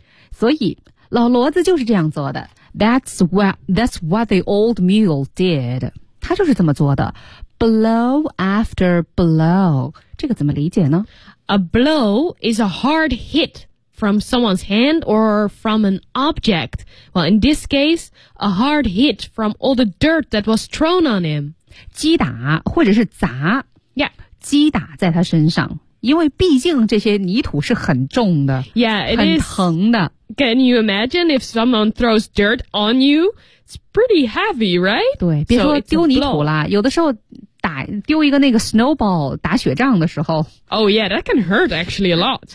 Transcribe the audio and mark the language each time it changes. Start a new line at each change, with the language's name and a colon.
Chinese: 所以老骡子就是这样做的
English: That's what the old mule did
Chinese: 他就是这么做的
English: Blow after blow
Chinese: 这个怎么理解呢
English: A blow is a hard hit from someone's hand or from an object Well in this case a hard hit from all the dirt that was thrown on him
Chinese: 击打或者是砸
English: Yeah
Chinese: 击打在他身上因为毕竟这些泥土是很重的
English: Yeah, it is
Chinese: 很疼的
English: Can you imagine if someone throws dirt on you? It's pretty heavy, right?
Chinese: 对，别说丢泥土啦，有的时候打丢一个那个 snowball 打雪仗的时候
English: ，Oh yeah, that can hurt actually a lot.